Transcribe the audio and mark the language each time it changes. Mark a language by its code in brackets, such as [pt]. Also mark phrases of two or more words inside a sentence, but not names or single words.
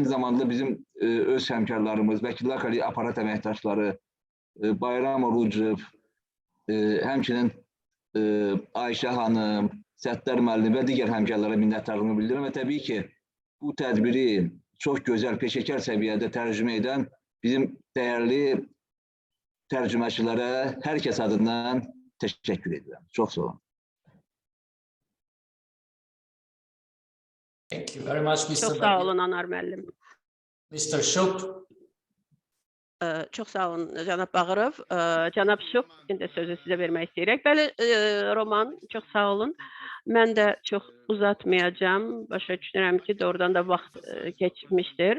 [az] zamanda bizim öz həmkarlarımız, Vəkillər Kollegiyası aparat əməkdaşları, Bayram Orucov, həmçinin Ayşə xanım, Səttar müəllim və digər həmkarlara minnətdarlığımı bildirirəm və təbii ki, bu tədbiri çox gözəl, peşəkar səviyyədə tərcümə edən bizim dəyərli tərcüməçilərə hər kəs adından təşəkkür edirəm. Çox sağ olun. [en] Thank you very much, Mr. [az] Çox sağ olun, Anar müəllim. Mr. Şuk. Çox sağ olun, cənab Bağırov. Cənab Şuk, indi sözü sizə vermək istəyirək. Bəli, Roman, çox sağ olun. Mən də çox uzatmayacağım. Başa düşünürəm ki, doğrudan da vaxt keçmişdir.